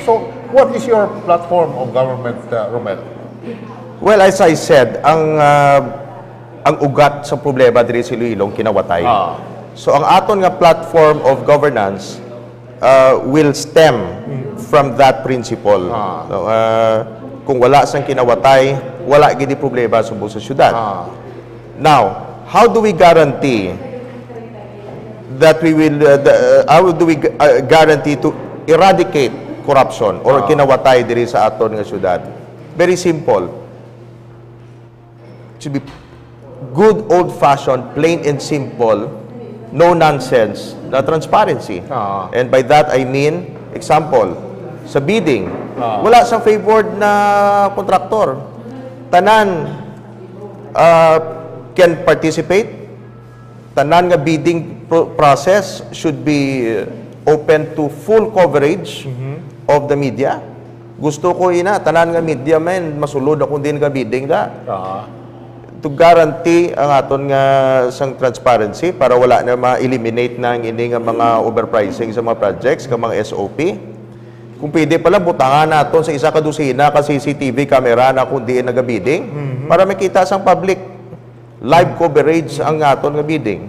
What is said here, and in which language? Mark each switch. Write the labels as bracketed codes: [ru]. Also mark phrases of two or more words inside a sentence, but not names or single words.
[en] So, what is your platform of government, Romel? Well, as I said, [hil] ang ugat sa problema diri sa Iloilo kinawatay. [en] So [hil] ang aton nga [en] platform of governance will stem from that principle. [hil] No, kung wala sang kinawatay, wala gid problema sa buong syudad. [en] Now, how do we guarantee that we will how do we guarantee to eradicate corruption or kinawatay [hil] diri sa aton nga syudad? [en] Very simple. To be good old-fashioned, plain and simple, no nonsense na transparency. And by that I mean, example, [hil] sa bidding, wala sang favored na kontraktor. [en] Tanan can participate. [hil] Tanan nga [en] bidding process should be open to full coverage of the media. [hil] Gusto ko tanan nga [en] media men [hil] masulod ako din nga bidding da. [en] To guarantee [hil] ang aton nga sang transparency para wala na ma-eliminate na ang ini nga mga overpricing sa mga projects, ka mga SOP. Kung pwede pala butangan naton sa isa ka dosina ka [en] CCTV camera [hil] na kung diin nagabidding para makita sang [en] public live coverage [hil] ang aton nga bidding.